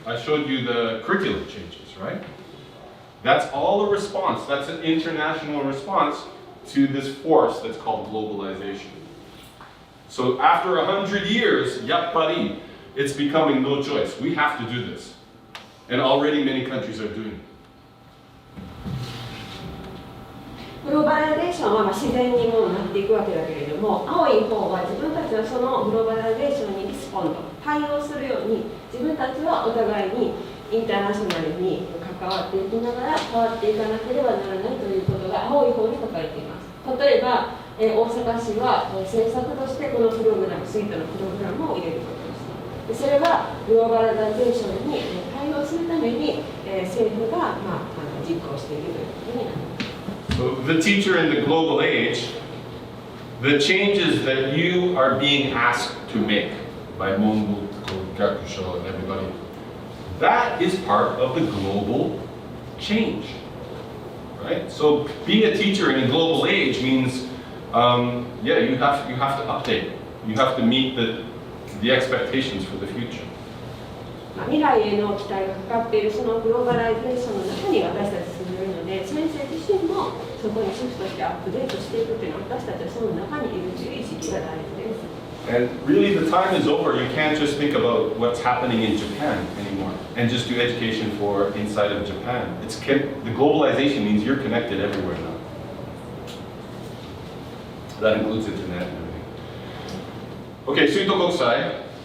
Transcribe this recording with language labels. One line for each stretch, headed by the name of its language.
English: I showed you the curriculum changes, right? That's all a response. That's an international response to this force that's called globalization. So after 100 years, yappari, it's becoming no choice. We have to do this. And already many countries are doing it.
Japanese: グローバライゼーションは自然にもうなっていくわけだけれども、青い方は自分たちはそのグローバライゼーションにリスポンド、対応するように、自分たちはお互いにインターナショナルに関わっていきながら変わっていかなければならないということが青い方に書かれています。例えば、大阪市は政策としてこのプログラム、スイートのプログラムを入れることです。それはグローバライゼーションに対応するために政府が実行しているということになります。
English: So the teacher in the global age, the changes that you are being asked to make by Monbu, Gakusho, and everybody, that is part of the global change, right? So being a teacher in a global age means, yeah, you have to update. You have to meet the expectations for the future.
Japanese: 未来への期待がかかっているそのグローバライゼーションの中に私たち住んでいるので、先生自身もそこにシフトしてアップデートしていくというのは私たちはその中にいるという意識が大事です。
English: And really the time is over. You can't just think about what's happening in Japan anymore and just do education for inside of Japan. The globalization means you're connected everywhere now. That includes internet and everything. Okay, Suito Kokusai.